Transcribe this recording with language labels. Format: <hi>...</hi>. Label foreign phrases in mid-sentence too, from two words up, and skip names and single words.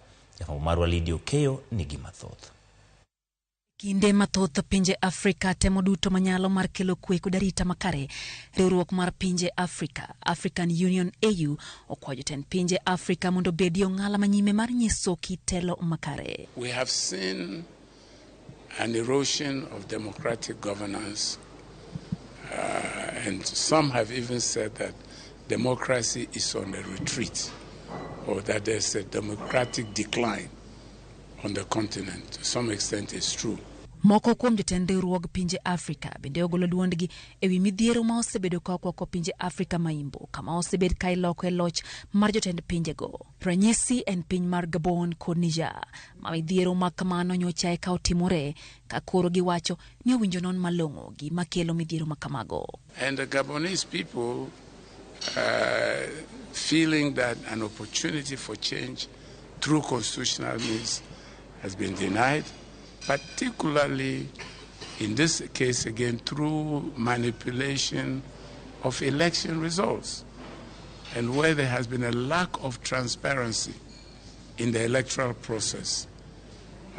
<luo>Jafwambo marwa Lidio Keyo nigi mathoth. Kinde mathoth pinje Afrika temo duto manyalo mar kelo kwe kod arita makare. Riwruok mar pinje Afrika, African Union AU, okwayo jotend pinje Afrika mondo bedi ong'ala manyime mar nyiso kitelo makare.</luo> <en>We have seen an erosion of democratic governance, and some have even said that democracy is on a retreat, or that there's a democratic decline on the continent. To some extent it's true.</en> <luo>Moko kuom jotend riwruog pinje Afrika bende ogolo duondgi ewi midhiero ma osebedo ko pinje Afrika maimbo kama osebed ka iloko e loch mar jotend pinjego. Ranyisi en piny mar Gabon kod Niger ma midhiero ma kamano nyocha ka otimore ka koro giwacho ni owinjo non malong'o gi makelo midhiero makamago.</luo> <en>And the Gabonese people feeling that an opportunity for change through constitutional means has been denied, particularly in this case again through manipulation of election results, and where there has been a lack of transparency in the electoral process.</en>